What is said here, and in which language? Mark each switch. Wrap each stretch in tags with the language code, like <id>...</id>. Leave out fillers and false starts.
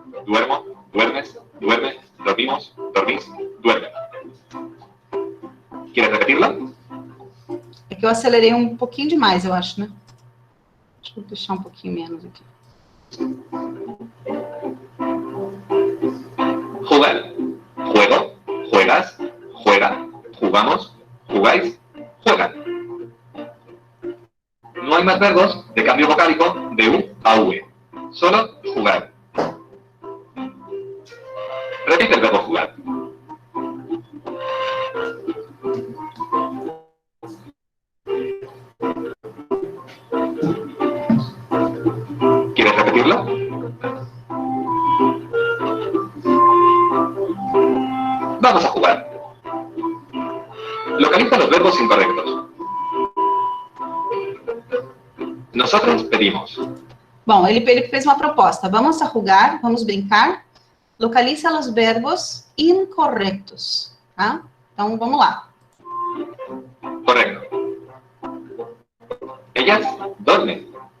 <es>Duermo, duermes, duerme, dormimos, dormís, duerme. ¿Quieres repetirla?</es> <pt>É que eu acelerei um pouquinho demais, eu acho, né? Deixa eu deixar um pouquinho menos aqui.</pt> <es>Jugar. Juego, juegas, juega, jugamos, jugáis, juegan. No hay más verbos de cambio vocálico de U a V. Solo jugar. Repite el verbo jugar. ¿Quieres repetirlo? Vamos a jugar. Localiza los verbos incorrectos. Nosotros pedimos.</es> <pt>Bom, ele fez uma proposta.</pt> <es>Vamos a jugar,</es> <pt>vamos brincar. Localiza os verbos incorretos, tá? Então, vamos lá.</pt> <es>Correcto. Ellas duermen.</es>